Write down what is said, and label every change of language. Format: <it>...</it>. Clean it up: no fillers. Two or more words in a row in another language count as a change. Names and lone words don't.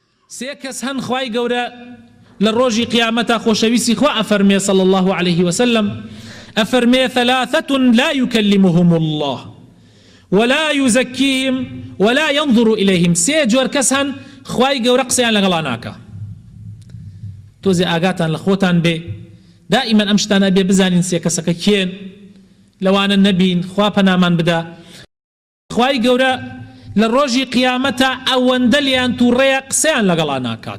<ckb>سێ کەس هەن خوای گەورە لە ڕۆژی قیامەتا خۆشەویستی خوا ئەفەرمێ</ckb> <ar>صلى الله عليه وسلم</ar> <ckb>ئەفەرمێ</ckb> <ar>ثلاثة لا يكلمهم الله ولا يزكيهم ولا ينظر إليهم</ar> <ckb>سێ جۆر کەس هەن خوای گەورە قسەیان لەگەڵا ناکا. تۆزێ ئاگاتان لە خۆتان بێ دائما ئەم شتانە بێ بزانین سێ کەسەکە کێن لەوانە نەبین خوا پەنامان بدا. خوای گەورە لە ڕۆژی قیامەتە ئەوەندە لیان تووڕێیە قسەیان لەگەڵا ناکات.</ckb>